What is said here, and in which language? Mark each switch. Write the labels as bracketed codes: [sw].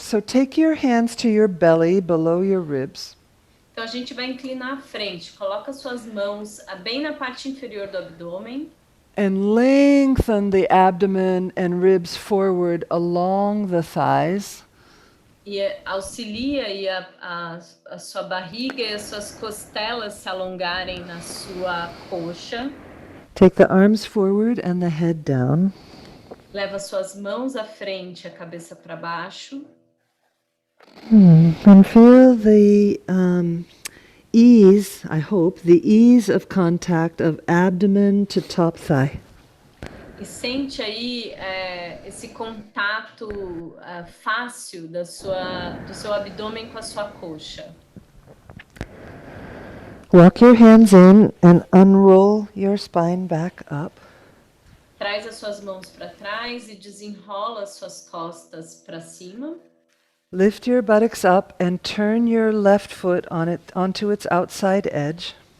[en] So take your hands to your belly below your ribs. [pt] Então a gente vai inclinar à frente. Coloca suas mãos bem na parte inferior do abdômen. [en] And lengthen the abdomen and ribs forward along the thighs. [pt] E auxilia a sua barriga e as suas costelas se alongarem na sua coxa. [en] Take the arms forward and the head down. [pt] Leva suas mãos à frente, a cabeça para baixo. [en] And feel the ease, I hope, the ease of contact of abdomen to top thigh. [pt] E sente aí esse contato fácil do seu abdômen com a sua coxa. [en] Walk your hands in and unroll your spine back up. [pt] Traz as suas mãos para trás e desenrola as suas costas para cima. [en] Lift your buttocks up and turn your left foot onto its outside edge.